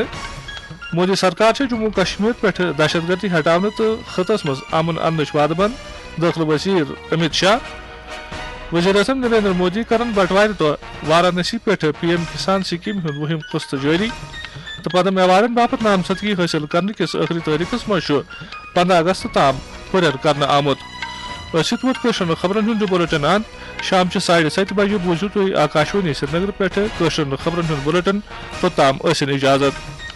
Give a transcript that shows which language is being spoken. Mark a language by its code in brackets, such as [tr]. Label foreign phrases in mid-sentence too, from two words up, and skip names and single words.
[ks] مودی سرکار چھےٚ جموں کشمیر پٮ۪ٹھ دہشت گردی ہٹاونہٕ تہٕ خٕطس منٛز امن اننٕچ وعدٕ بنٛد. دٲخلہٕ وزیٖر امت شاہ وزیر اعظم نریندر مودی کرن بٹوار دہ وارانسی پہ پی ایم کسان سکیم ہند وہم قسط جاری تو پدم ایوارڈن باپت نامزدگی حاصل کرنے کس آخری تاریخس مز 15 اگست تام ہریر کرنے آمت. ووت کشر خبرن ہند بلٹن ان شام 7:30 بجے بوزو تھی آکاشوانی سری نگر پہ کشر خبرن ہند بلٹن توتام ٲسِن اجازت.